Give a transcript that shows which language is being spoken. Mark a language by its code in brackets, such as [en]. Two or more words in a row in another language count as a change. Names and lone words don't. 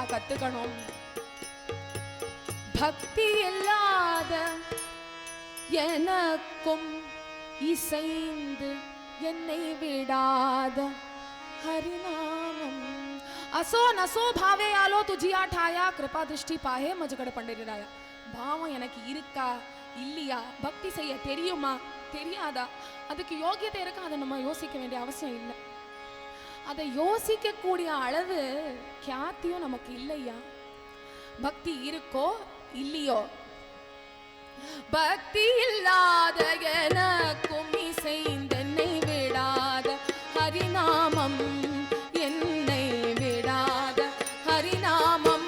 [ta] கத்துக்கணும். பக்தி இல்லாத எனக்கும் இசைந்து என்னை விடாத ஹரிநாமம். [mr] असो नसो भावे आलो तुझिया ठाया कृपा दृष्टि पाहे मजगड़ पंडिराया. [ta] பாவம் எனக்கு இருக்கா இல்லையா, பக்தி செய்ய தெரியுமா தெரியாதா, அதுக்கு யோகியத்தை இருக்கா, அதை நம்ம யோசிக்க வேண்டிய அவசியம் இல்லை. அதை யோசிக்க கூடிய அளவு கியாத்தியும் நமக்கு இல்லையா. பக்தி இருக்கோ இல்லையோ, பக்தி இல்லாத எனக்கும் இசைந்தென்னை விடாத ஹரிநாமம், என்னை விடாத ஹரிநாமம்.